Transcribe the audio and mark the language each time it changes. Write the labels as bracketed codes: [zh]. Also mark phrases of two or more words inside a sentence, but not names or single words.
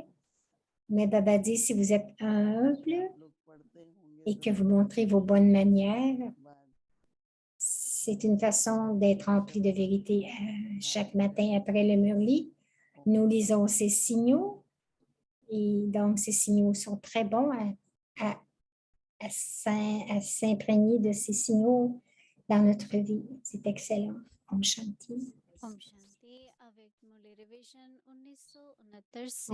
[fr] Mais Baba dit, si vous êtes humble et que vous montrez vos bonnes manières, c'est une façon d'être rempli de vérité. Chaque matin après le murli, nous lisons ces signaux et donc ces signaux sont très bons à s'imprégner de ces signaux dans notre vie. C'est excellent. [hi] ओम शांति. ओम शांति, [fr] avec Murli Revision 1969 से